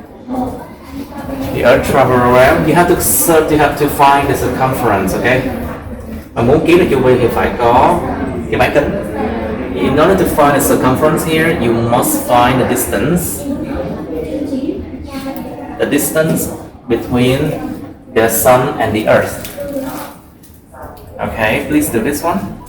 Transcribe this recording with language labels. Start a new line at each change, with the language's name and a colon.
English: The Earth travels around. You have to find the circumference, okay?
Vietnamese: Mà muốn kiếm được chu vi thì phải có cái bán kính.
English: In order to find the circumference here, you must find the distance. The distance between the sun and the Earth. Okay, please do this one.